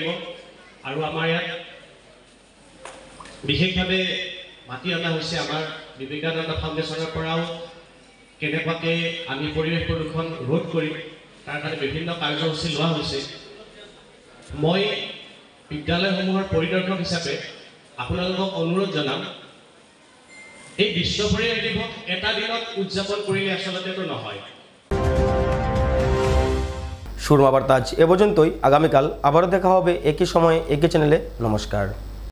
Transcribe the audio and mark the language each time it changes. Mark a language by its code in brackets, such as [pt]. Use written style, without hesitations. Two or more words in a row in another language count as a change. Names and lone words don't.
[as] আৰু আমাৰ ইয়াত বিশেষভাৱে মাতি অনা হৈছে আমাৰ বিবেকানন্দ ফাউণ্ডেশ্যনৰ পৰাও কেনেকুৱাকৈ আমি পৰিৱেশ প্ৰদূষণ ৰোধ কৰিম তাৰ কাৰণে বিভিন্ন কাৰ্যসূচী লোৱা হৈছে। মই বিদ্যালয়সমূহৰ পৰিদৰ্শক হিচাপে আপোনালোকক অনুৰোধ জনাম, এই বিশ্ব পৰিৱেশ দিৱস এটা দিনত উদযাপন কৰিলে আচলতেতো নহয়। [bn] সুরমা বার্তা আজ এ পর্যন্তই। আগামীকাল আবারও দেখা হবে একই সময়ে একই চ্যানেলে। নমস্কার।